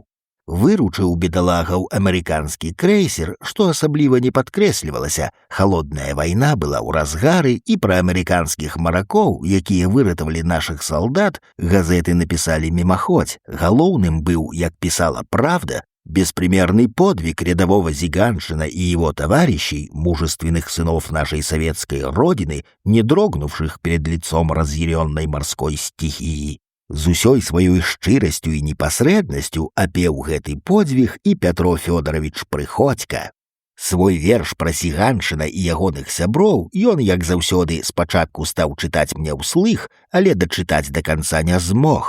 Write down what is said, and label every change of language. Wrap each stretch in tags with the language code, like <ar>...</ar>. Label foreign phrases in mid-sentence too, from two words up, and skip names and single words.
<be>Выручыў бедалагаў амерыканскі крэйсер, што асабліва не падкрэслівалася. Халодная вайна была ў разгары, і пра амерыканскіх маракоў, якія выратавалі нашых салдат, газеты напісалі мімаходзь. Галоўным быў, як пісала</be> <ru>«Правда», беспримерный подвиг рядового Зиганшина и его товарищей, мужественных сынов нашей советской родины, не дрогнувших перед лицом разъяренной морской стихии.</ru> <be>З усёй сваёй шчырасцю і непасрэднасцю апеў гэты подзвіг і Пятро Фёдорович Прыходзька. Свой верш пра Зіганшына і ягоных сяброў ён, як заўсёды, спачатку стаў чытаць мне ўслых, але дачытаць да канца не змог.</be>